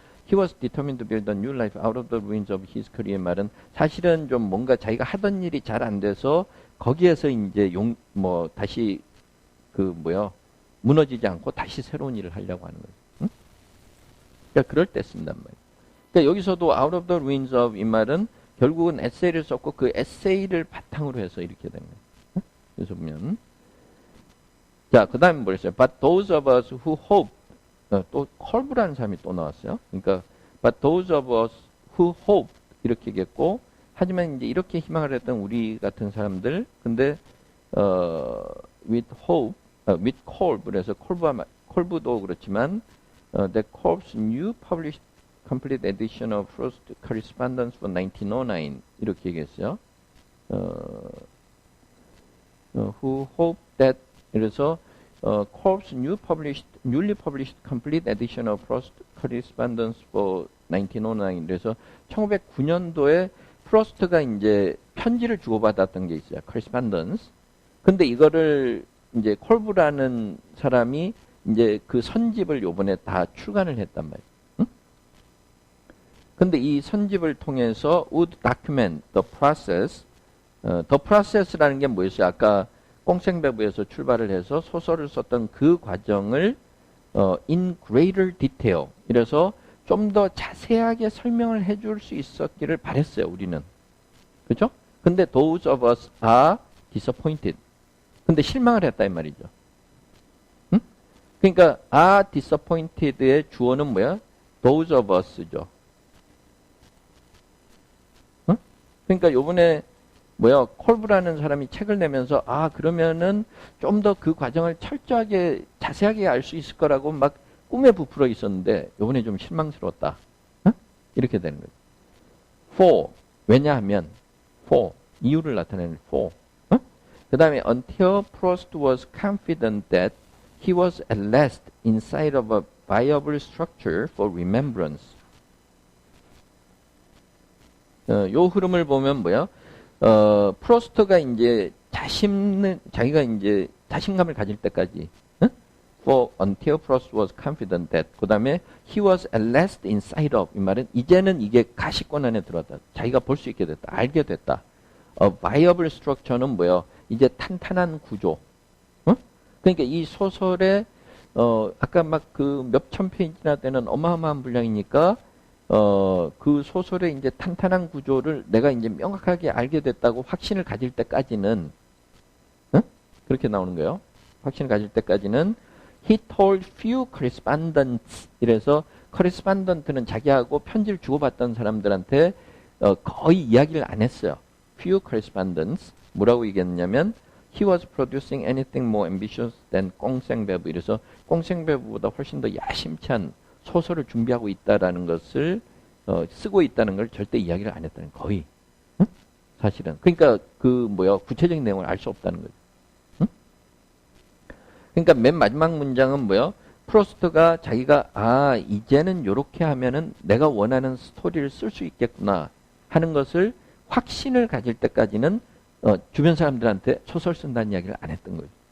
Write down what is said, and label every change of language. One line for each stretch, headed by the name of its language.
English: He was determined to build a new life out of the ruins of his career
Korean: 말은 사실은 좀 뭔가 자기가 하던 일이 잘 안 돼서 거기에서 이제 다시 무너지지 않고 다시 새로운 일을 하려고 하는 거예요. 응? 그러니까 그럴 때 쓴단 말이에요. 그러니까 여기서도
English: out of the ruins of
Korean: 이 말은 결국은 에세이를 썼고 그 에세이를 바탕으로 해서 이렇게 된 거예요. 응? 그래서 보면 자, 그 다음에 뭐랬어요?
English: But those of us who hope
Korean: 또 컬브라는 사람이 또 나왔어요. 그러니까
English: but those of us who hope
Korean: 이렇게 얘기했고 하지만 이제 이렇게 희망을 했던 우리 같은 사람들 근데
English: with hope, with Kolb,
Korean: 그래서 콜브도 그렇지만
English: that Kolb's new published complete edition of Proust Correspondence for 1909 이렇게 얘기했어요. Who hope that 그래서 Kolb's newly published complete edition of Proust Correspondence for 1909
Korean: 그래서 1909년도에 프로스트가 이제 편지를 주고받았던 게 있어요.
English: Correspondence.
Korean: 근데 이거를 이제 콜브라는 사람이 이제 그 선집을 요번에 다 출간을 했단 말이에요. 응? 근데 이 선집을 통해서
English: would document the process.
Korean: the process라는 게 뭐였어요? 아까 꽁생배부에서 출발을 해서 소설을 썼던 그 과정을
English: in greater detail.
Korean: 이래서 좀 더 자세하게 설명을 해줄 수 있었기를 바랬어요, 우리는. 그죠?
English: 근데 those of us are disappointed.
Korean: 근데 실망을 했다 이 말이죠. 응? 그러니까
English: are disappointed의
Korean: 주어는 뭐야?
English: those of us죠.
Korean: 응? 그러니까 요번에 뭐야? 콜브라는 사람이 책을 내면서 그러면은 좀 더 그 과정을 철저하게 자세하게 알 수 있을 거라고 막 꿈에 부풀어 있었는데 요번에 좀 실망스러웠다. 응? 이렇게 되는 거죠. for 왜냐하면 for 이유를 나타내는 for.
English: 그 다음에 until Proust was confident that he was at last inside of a viable structure for remembrance.
Korean: 요 흐름을 보면 뭐야? 프로스트가 이제 자기가 이제 자신감을 가질 때까지,
English: for until Proust was confident that,
Korean: 그 다음에
English: he was at last inside of,
Korean: 이 말은 이제는 이게 가시권 안에 들어왔다. 자기가 볼 수 있게 됐다. 알게 됐다. viable structure는 뭐야? 이제 탄탄한 구조. 그러니까 이 소설에, 아까 막 그 몇천 페이지나 되는 어마어마한 분량이니까, 그 소설의 이제 탄탄한 구조를 내가 이제 명확하게 알게 됐다고 확신을 가질 때까지는, 그렇게 나오는 거예요. 확신을 가질 때까지는,
English: he told few correspondents.
Korean: 이래서 correspondent는 자기하고 편지를 주고받던 사람들한테 거의 이야기를 안 했어요.
English: few correspondents.
Korean: 뭐라고 얘기했냐면
English: he was producing anything more ambitious than 꽁생배부.
Korean: 이래서 꽁생배부보다 훨씬 더 야심찬 소설을 준비하고 있다라는 것을 쓰고 있다는 걸 절대 이야기를 안 했다는 거의. 응? 사실은. 그러니까 그 구체적인 내용을 알 수 없다는 거죠. 응? 그러니까 맨 마지막 문장은 뭐야? 프로스트가 자기가 이제는 요렇게 하면은 내가 원하는 스토리를 쓸 수 있겠구나 하는 것을 확신을 가질 때까지는 주변 사람들한테 소설 쓴다는 이야기를 안 했던 거예요.